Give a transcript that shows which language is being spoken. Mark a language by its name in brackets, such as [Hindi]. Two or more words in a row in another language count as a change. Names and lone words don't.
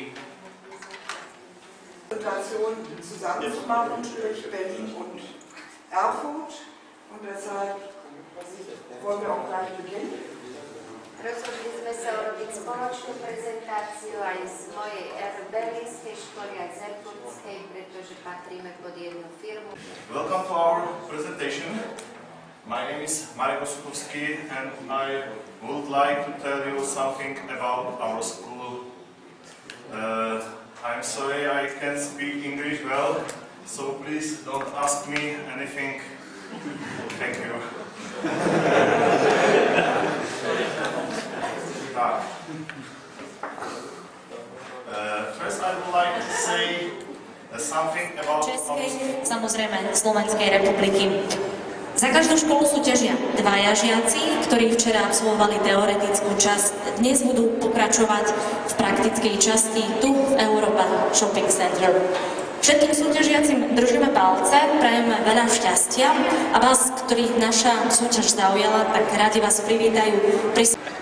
[German] Präsentation zusammenzumachen durch Berlin und Erfurt und deshalb wollen wir auch gleich beginnen. [Slovak] Rozhodli sme sa urobiť spoločnú prezentáciu aj z mojej berlínskej školy, aj z erfurtskej, pretože patríme pod jednu firmu. [English] Welcome to our presentation. My name is Marek Osuchovský and I would like to tell you something about our school. I'm sorry I can't speak English well, so please don't ask me anything. Thank you. First I would like to say something about [Slovak] Českej, samozrejme Slovenskej republiky. Za každú školu súťažia dvaja žiaci, ktorí včera absolvovali teoretickú časť. Dnes budú pokračovať v praktickej časti tu v Europa Shopping Center. Všetkým súťažiacim držíme palce, prajeme veľa šťastia a vás, ktorých naša súťaž zaujala, tak radi vás privítajú pri...